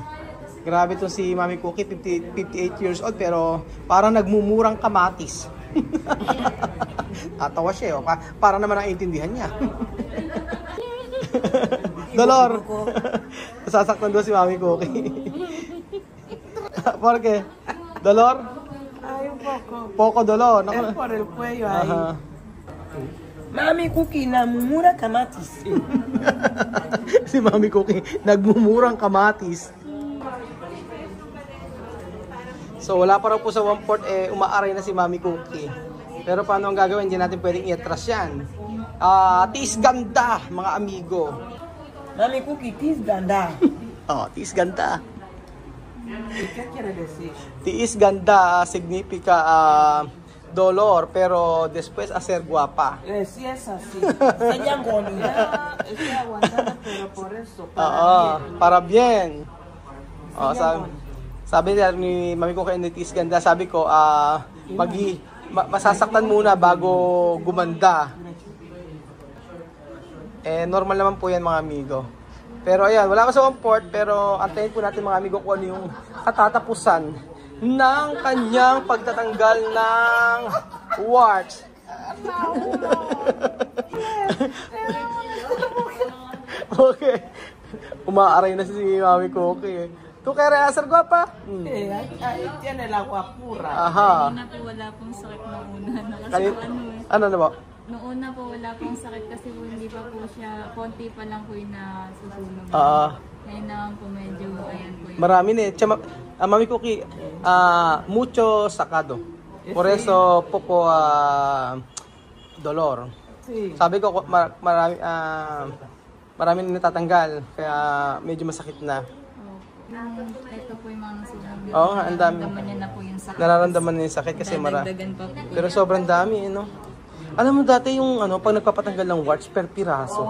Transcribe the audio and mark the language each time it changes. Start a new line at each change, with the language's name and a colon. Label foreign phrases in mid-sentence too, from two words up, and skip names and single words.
Filipino: Grabe to si Mami Cookie, 58 years old pero parang nagmumurang kamatis. Tatawa siya, para naman ang intindihan niya. Dolor. Sasaktan doon si Mami Cookie.
Spanish: Porque dolor? Ay, un poco. Poco dolor. Es por el cuello ahí.
Filipino: Mami Cookie namumura kamatis. Si Mami Cookie nagmumurang kamatis. So wala pa raw po sa 1/4 umaaray na si Mami Cookie. Pero paano ang gagawin? Hindi natin pwedeng i-atras yan. Tiis ganda mga amigo. Mami Cookie, tiis ganda. Tiis ganda.
Spanish: ¿Qué quiere decir?
Filipino: Tiis ganda
Spanish: significa dolor, pero después hacer guapa. Sí es así. Ella agonía, estoy aguantando, pero por eso, Para bien.
Filipino: Sabi ni Mami ko kay Nitis Ganda, sabi ko, masasaktan muna bago gumanda. Normal naman po yan mga amigo. Pero ayan, wala ka sa comfort, pero antayin po natin mga amigo kung ano yung katatapusan ng kanyang pagtatanggal ng warts. Okay. Umaaray na si Mami Cookie.
Spanish: ¿Tú qué eres hacer guapa? Tiene la guapura. Aha.
Filipino: Noong una po wala pong sakit noong una. Ano na ba? Noong una po wala pong sakit kasi po hindi pa po siya, konti pa lang po yung nasusunog. Ngayon naman po medyo, ayan po yun. Marami na eh. Mami Cookie,
Spanish: mucho sacado. Por eso, poco dolor.
Filipino: Sabi ko, marami na natatanggal. Kaya medyo masakit na. Ito po yung mga sunog. Oo, ang dami. Nararamdaman niya na po yung sakit. Nararamdaman na yung sakit kasi Dadagdagan pa po. Pero sobrang dami, no? Alam mo dati yung pag nagpapatanggal ng warts per piraso.